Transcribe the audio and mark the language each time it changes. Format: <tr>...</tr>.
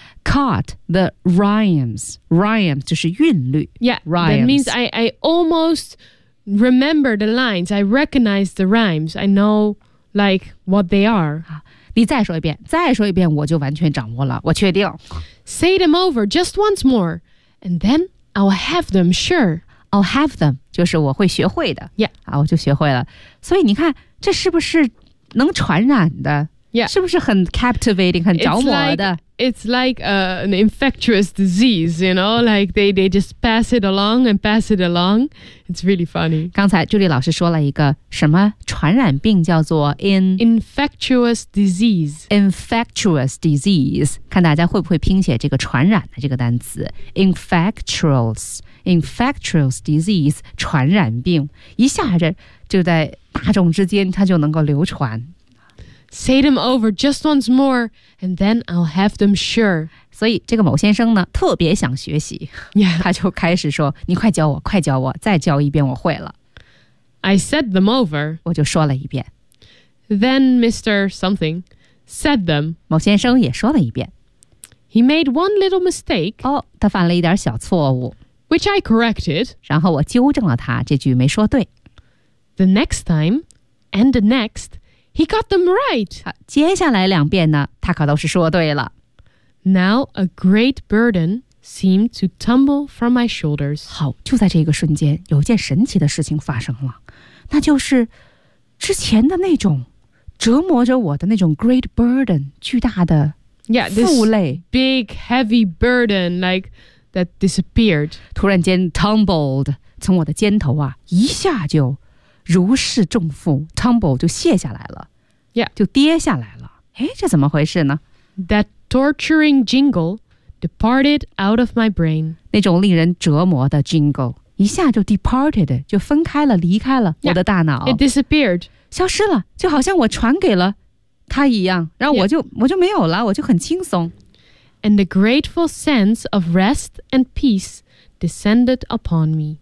<en>Caught the rhymes. Rhymes</en> <zh>就是韵律。</zh> <en>Yeah, rhymes. That means I almost remember the lines. I recognize the rhymes. I know like what they are.</en> <zh>你再说一遍，再说一遍，我就完全掌握了，我确定。</zh> <en>Say them over just once more, and then I'll have them sure. I'll have them,</en> <zh>就是我会学会的。</zh> <en>Yeah.</en> <zh>啊我就学会了。所以你看这是不是能传染的</zh> <en>Yeah.</en> <zh>是不是很 captivating, 很着魔的</zh> <en>It's like an infectious disease, you know, like they just pass it along and pass it along. It's really funny.</en> <zh>刚才 Julie 老师说了一个什么传染病叫做</zh> <en>Infectious disease. Infectious disease.</en> <zh>看大家会不会拼写这个传染的这个单词 Infectious. Infectious disease 传染病一下子就在大众之间它就能够流传</zh> <en>Say them over just once more and then I'll have them sure</en> <zh>所以这个某先生呢特别想学习、</zh> <en>yeah.</en> <zh>他就开始说你快教我快教我再教一遍我会了</zh> <en>I said them over</en> <zh>我就说了一遍</zh> <en>Then Mr. Something said them</en> <zh>某先生也说了一遍</zh> <en>He made one little mistake</en> <zh>哦，他犯了一点小错误</zh> <en>Which I corrected.</en> <zh>然后我纠正了他，这句没说对。</zh> <en>The next time, and the next, he got them right.</en> <zh>接下来两遍呢，他可都是说对了。</zh> <en>Now a great burden seemed to tumble from my shoulders.</en> <zh>好，就在这个瞬间，有一件神奇的事情发生了，那就是之前的那种折磨着我的那种 great burden, 巨大的负累</zh> <en>Yeah, this big heavy burden, like... That disappeared.</en> <zh>突然间 tumbled 从我的肩头啊，一下就如释重负 tumble 就卸下来了</zh> <en>Yeah.</en> <zh>就跌下来了。诶，这怎么回事呢</zh> <en>That torturing jingle departed out of my brain.</en> <zh>那种令人折磨的 jingle 一下就 departed 就分开了离开了</zh> <en>Yeah.</en> <zh>我的大脑。</zh> <en>It disappeared.</en> <zh>消失了就好像我传给了他一样然后我就、</zh> <en>Yeah.</en> <zh>我就没有了我就很轻松。</zh> <en>And the grateful sense of rest and peace descended upon me.</en>